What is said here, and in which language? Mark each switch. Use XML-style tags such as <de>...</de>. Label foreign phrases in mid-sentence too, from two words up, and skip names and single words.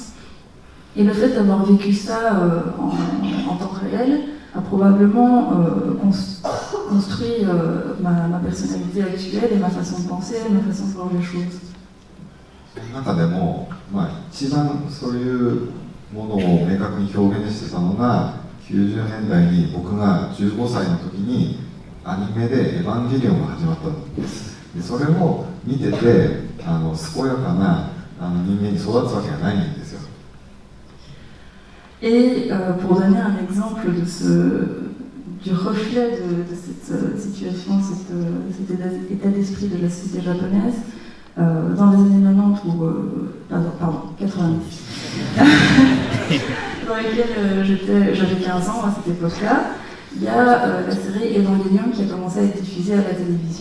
<fr>Et le fait d'avoir vécu ça en temps réel a probablement construit ma personnalité actuelle et ma façon de penser, ma façon de voir les choses.</fr> <ja>その中でも、一番そういうものを明確に表現してたのが90年代に僕が15歳の時にアニメで「エヴァンゲリオン」が始まったんです。でそれを見てて健やかな人間に育つわけがないんですよ。</ja> <fr>Et pour donner un exemple du reflet de cette situation, cet état d'esprit de la société japonaise, dans les années 90 ou 90, dans lesquelles j'avais 15 ans à cette époque-là, il y a la série Evangelion qui a commencé à être diffusée à la télévision.</fr>